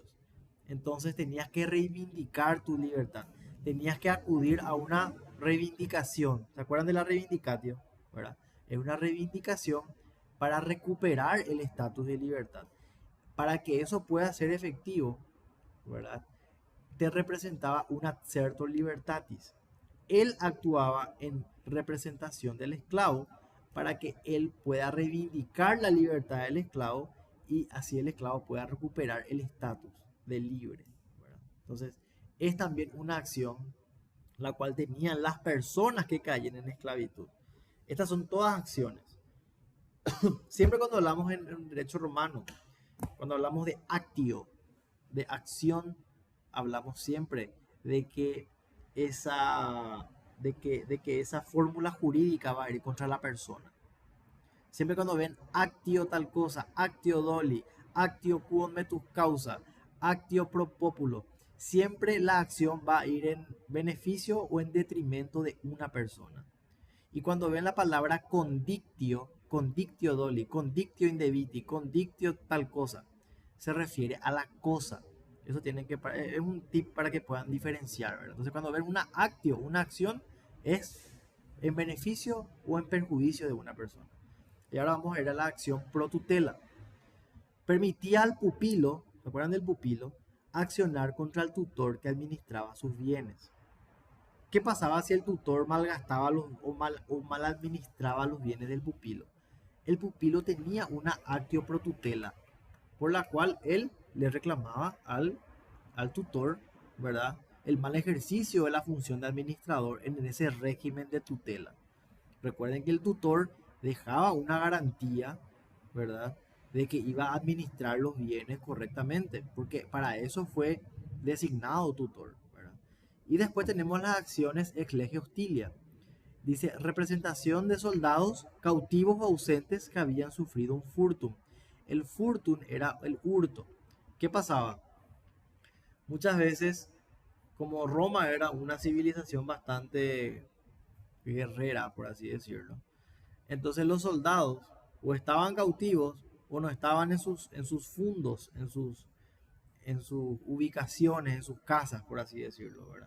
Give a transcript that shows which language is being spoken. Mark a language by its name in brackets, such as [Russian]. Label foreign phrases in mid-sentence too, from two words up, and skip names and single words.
[Spanish] Entonces tenías que reivindicar tu libertad. Tenías que acudir a una reivindicación. ¿Se acuerdan de la reivindicatio? ¿Verdad? Es una reivindicación para recuperar el estatus de libertad. Para que eso pueda ser efectivo, ¿verdad? Te representaba un [Latin] accerto libertatis. [Spanish] Él actuaba en representación del esclavo para que él pueda reivindicar la libertad del esclavo y así el esclavo pueda recuperar el estatus de libre, ¿verdad? Entonces, es también una acción la cual tenían las personas que caen en esclavitud. Estas son todas acciones. Siempre cuando hablamos en derecho romano, cuando hablamos de actio, de acción, hablamos siempre de que esa fórmula jurídica va a ir contra la persona. Siempre cuando ven actio tal cosa, [Latin] actio doli, actio quod metus causa, actio pro populo, [Spanish] siempre la acción va a ir en beneficio o en detrimento de una persona. Y cuando ven la palabra condictio, [Latin] condictio doli, condictio indebiti, [Spanish] condictio tal cosa, se refiere a la cosa. Eso es un tip para que puedan diferenciar, ¿verdad? Entonces cuando ven una actio, una acción, es en beneficio o en perjuicio de una persona. Y ahora vamos a ir a la acción [Latin] pro tutela. [Spanish] Permitía al pupilo, ¿se acuerdan del pupilo? Accionar contra el tutor que administraba sus bienes. ¿Qué pasaba si el tutor malgastaba o mal administraba los bienes del pupilo? El pupilo tenía una [Latin] actio pro tutela, [Spanish] por la cual él le reclamaba al tutor, ¿verdad? El mal ejercicio de la función de administrador en ese régimen de tutela. Recuerden que el tutor dejaba una garantía, ¿verdad? De que iba a administrar los bienes correctamente, porque para eso fue designado tutor, ¿verdad? Y después tenemos las acciones [Latin] ex lege hostilia. [Spanish] Dice, representación de soldados cautivos o ausentes que habían sufrido un furtum. El furtum era el hurto. ¿Qué pasaba? Muchas veces, como Roma era una civilización bastante guerrera, por así decirlo, entonces los soldados o estaban cautivos o no estaban en sus fundos, en sus ubicaciones, en sus casas, por así decirlo, ¿verdad?